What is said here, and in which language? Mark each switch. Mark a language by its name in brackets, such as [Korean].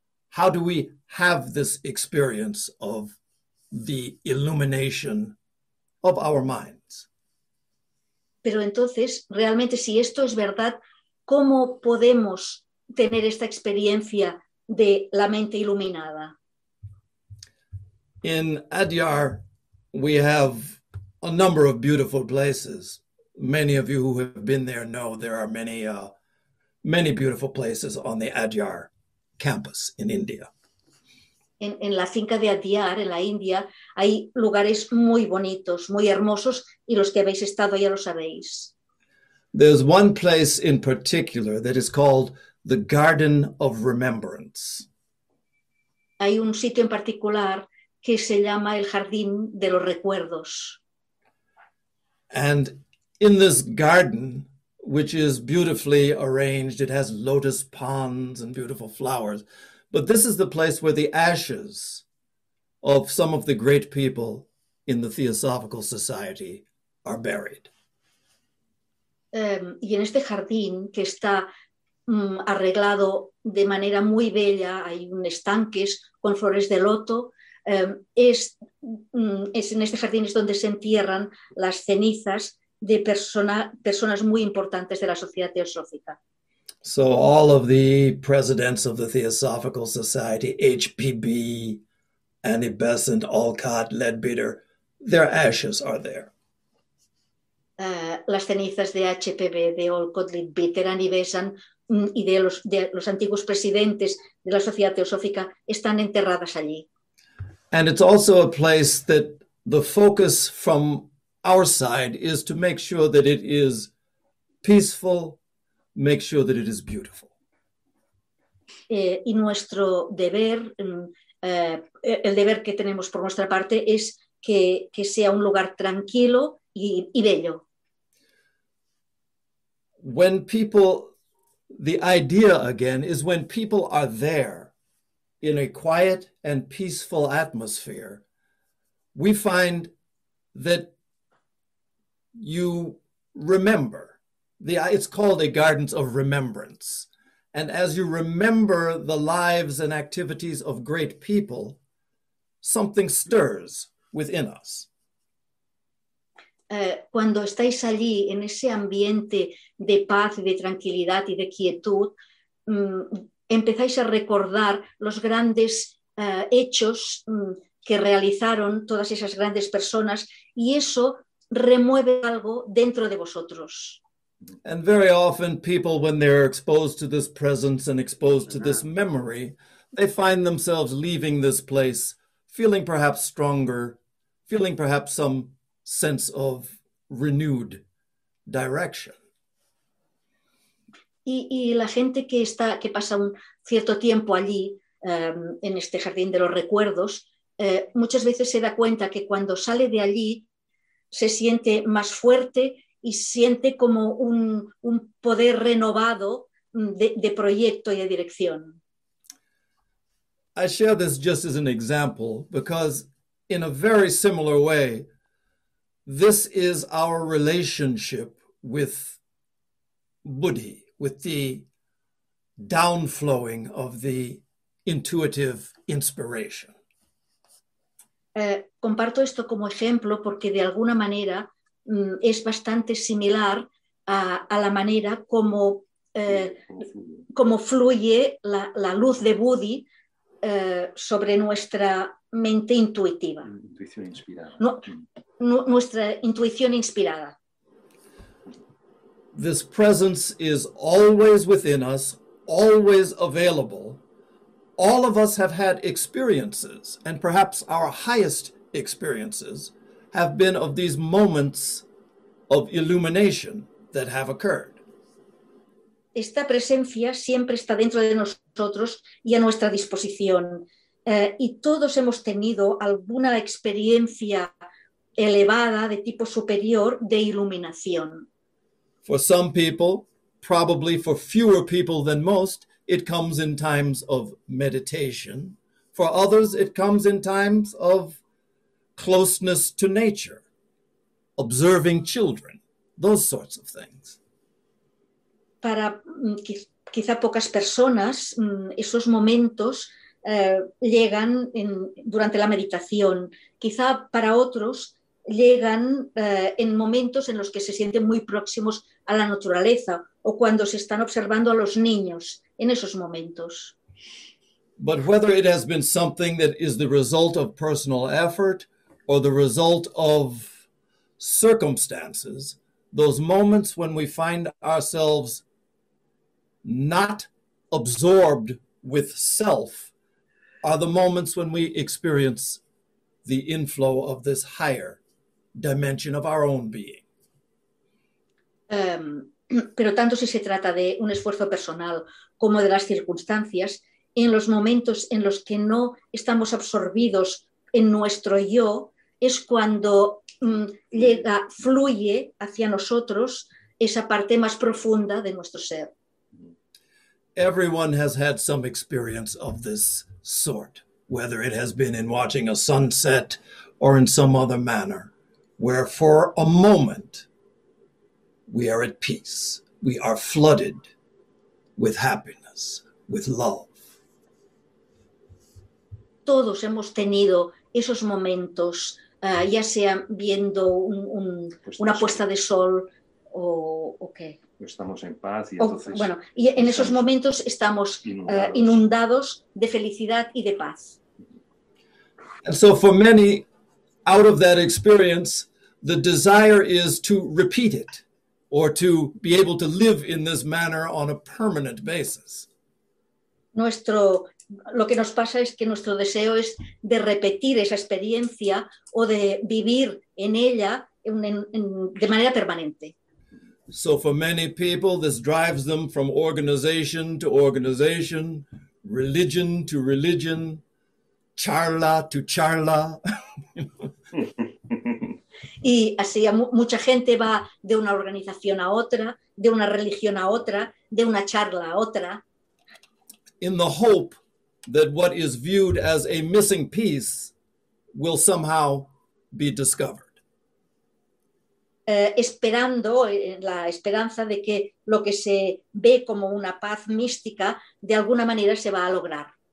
[English] How do we have this experience of the illumination of our minds? [Spanish] Pero entonces, realmente, si esto es verdad, ¿cómo podemos tener esta experiencia de la mente iluminada? [English] In Adyar, we have a number of beautiful places. Many of you who have been there know there are many, many beautiful places on the Adyar campus in India. [Spanish] En la finca de Adyar, en la India, hay lugares muy bonitos, muy hermosos, y los que habéis estado ya lo sabéis. [English] There's one place in particular that is called the Garden of Remembrance. [Spanish] Hay un sitio en particular que se llama el Jardín de los Recuerdos. [English] And in this garden, which is beautifully arranged. It has lotus ponds and beautiful flowers. But this is the place where the ashes of some of the great people in the Theosophical Society are buried. [Spanish] Y en este jardín que está arreglado de manera muy bella, hay un estanque con flores de loto, es en este jardín es donde se entierran las cenizas de personas muy importantes de la sociedad teosófica. [English] So all of the presidents of the Theosophical Society, HPB, Annie Besant, Olcott, Leadbeater, their ashes are there. [Spanish] Las cenizas de HPB, de Olcott, Leadbeater, Annie Besant y de los antiguos presidentes de la sociedad teosófica están enterradas allí. [English] And it's also a place that the focus from our side is to make sure that it is peaceful, make sure that it is beautiful. [Spanish] Y nuestro deber, el deber que tenemos por nuestra parte es que sea un lugar tranquilo y bello. [English] When people, the idea again is when people are there in a quiet and peaceful atmosphere, we find that you remember. It's called a Gardens of Remembrance. And as you remember the lives and activities of great people, something stirs within us. [Spanish] Cuando estáis allí en ese ambiente de paz, de tranquilidad y de quietud, empezáis a recordar los grandes hechos que realizaron todas esas grandes personas y eso remueve algo dentro de vosotros. [English] And very often people, when they're exposed to this presence and exposed to this memory, they find themselves leaving this place feeling perhaps stronger, feeling perhaps some sense of renewed direction. [Spanish] Y la gente que pasa un cierto tiempo allí, en este jardín de los recuerdos, muchas veces se da cuenta que cuando sale de allí se siente más fuerte y siente como un poder renovado de proyecto y de dirección. [English] I share this just as an example because in a very similar way, this is our relationship with Buddhi, with the downflowing of the intuitive inspiration. [Spanish] Comparto esto como ejemplo porque de alguna manera es bastante similar a la manera como fluye la luz de Buddhi sobre nuestra mente intuitiva. Intuición inspirada. Nuestra intuición inspirada. [English] This presence is always within us, always available. All of us have had experiences, and perhaps our highest experiences have been of these moments of illumination that have occurred. [Spanish] Esta presencia siempre está dentro de nosotros y a nuestra disposición. Y todos hemos tenido alguna experiencia elevada de tipo superior de iluminación. [English] For some people, probably for fewer people than most, it comes in times of meditation. For others, it comes in times of closeness to nature, observing children, those sorts of things. [Spanish] Para quizá pocas personas, esos momentos llegan durante la meditación. Quizá para otros llegan en momentos en los que se sienten muy próximos a la naturaleza o cuando se están observando a los niños en esos momentos. [English] But whether it has been something that is the result of personal effort or the result of circumstances, those moments when we find ourselves not absorbed with self are the moments when we experience the inflow of this higher dimension of our own being. [Spanish] Pero tanto si se trata de un esfuerzo personal como de las circunstancias, en los momentos en los que no estamos absorbidos en nuestro yo, es cuando fluye hacia nosotros esa parte más profunda de nuestro ser. [English] Everyone has had some experience of this sort, whether it has been in watching a sunset or in some other manner, where for a moment we are at peace, we are flooded with happiness, with love. [Spanish] Todos hemos tenido esos momentos, ya sea viendo una puesta de sol o qué. Estamos en paz y entonces... Bueno, y en esos momentos estamos inundados de felicidad y de paz. [English] And so for many, out of that experience, the desire is to repeat it or to be able to live in this manner on a permanent basis. [Spanish] Lo que nos pasa es que nuestro deseo es de repetir esa experiencia o de vivir en ella de manera permanente. [English] So for many people, this drives them from organization to organization, religion to religion, charla to charla. [Spanish] Y así mucha gente va de una organización a otra, de una religión a otra, de una charla a otra. [English] In the hope that what is viewed as a missing piece will somehow be discovered. [Spanish] Esperando la esperanza de que lo que se ve como una paz mística de alguna manera se va a lograr.